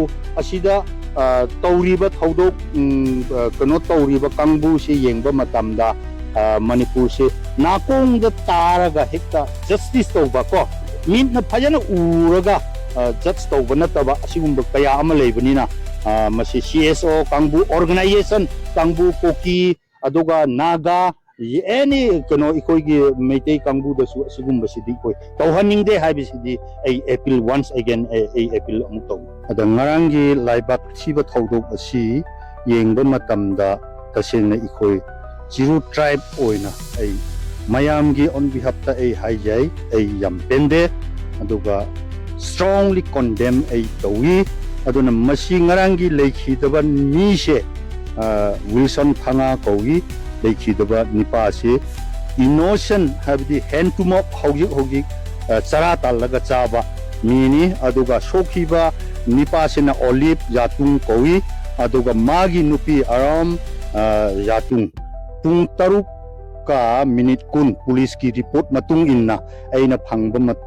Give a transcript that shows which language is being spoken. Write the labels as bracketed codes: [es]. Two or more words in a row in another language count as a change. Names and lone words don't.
[mni] asida tauriba thaudok kano tauriba kangbu se yengba matamda Manipur se nakong da taraga hekta justice tawba ko minna phajana uraga judge tawba nataba asigumba kaya ama leibanina masi CSO kangbu organization kangbu koki aduga naga any kano ikoigi meitei kangbu da su asigumba sidi koi tawhaningde haibisidi ai appeal [en] once again [mni] ai appeal amutaw ada ngarangi laibak thiba thaudok asi yengba matamda tasengna ikoi Jiru tribe oina ai mayamgi [en] on behalf [mni] ta ai haijai ai yampende aduga [en] strongly condemn [mni] ai tawi aduna masi ngarangi Leikhidare mise Wilson phanga kogi Leikhidare nipa se innocent habdi [en] hand to mouth [mni] hogi chara talaga chaba mini aduga sokhiba nipa sena olive yatung kogi aduga magi nupi aram yatung tung taruk ka minute kun police ki report matung inna aina phangba